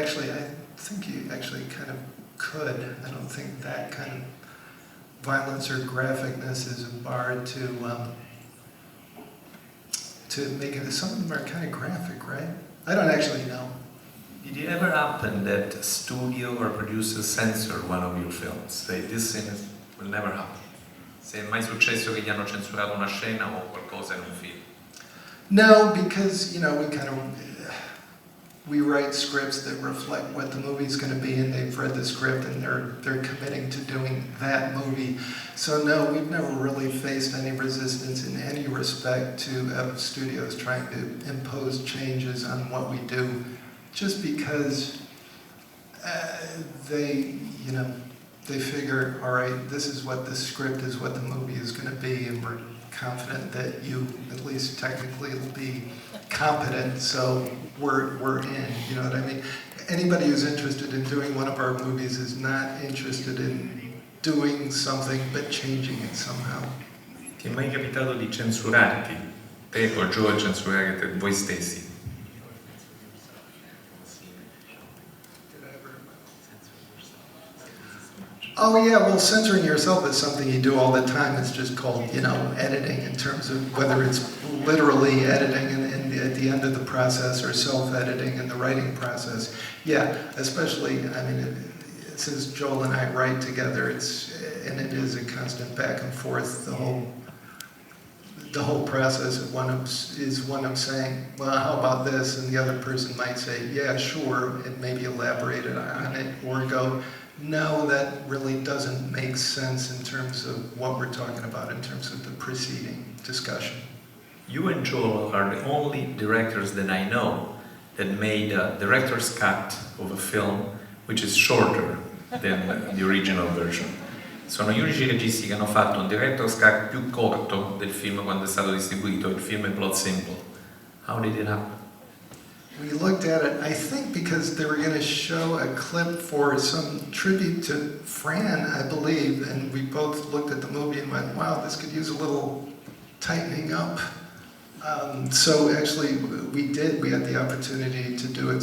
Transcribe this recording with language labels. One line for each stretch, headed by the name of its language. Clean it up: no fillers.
English: I think you actually kind of could. I don't think that kind of violence or graphicness is a bar to to make it. Some of them are kind of graphic, right? I don't actually know. Did it ever happen that a studio or producer censored one of your films? Say, this scene will never happen.
Italian: Se è mai successo che gli hanno censurato una scena o qualcosa in un film?
English: No, because, you know, we write scripts that reflect what the movie's going to be, and they've read the script and they're committing to doing that movie. So no, we've never really faced any resistance in any respect to studios trying to impose changes on what we do, just because they figure, all right, this is what the script is, what the movie is going to be, and we're confident that you, at least technically, will be competent, so we're in, you know what I mean? Anybody who's interested in doing one of our movies is not interested in doing something but changing it somehow.
Italian: Ti è mai capitato di censurarti, te o Joe, censurare voi stessi?
English: Oh yeah, well, censoring yourself is something you do all the time. It's just called, you know, editing, in terms of whether it's literally editing at the end of the process or self-editing in the writing process. Yeah, especially, I mean, since Joel and I write together, it is a constant back and forth. The whole process is one of saying, well, how about this? And the other person might say, yeah, sure, and maybe elaborate on it, or go, no, that really doesn't make sense in terms of what we're talking about, in terms of the preceding discussion. You and Joel are the only directors that I know that made a director's cut of a film which is shorter than the original version.
Italian: Sono gli unici registi che hanno fatto un director's cut più corto del film quando è stato distribuito.
English: Il film è Plot Simple. How did it happen? We looked at it, I think because they were going to show a clip for some tribute to Fran, I believe, and we both looked at the movie and went, wow, this could use a little tightening up. So actually we had the opportunity to do it.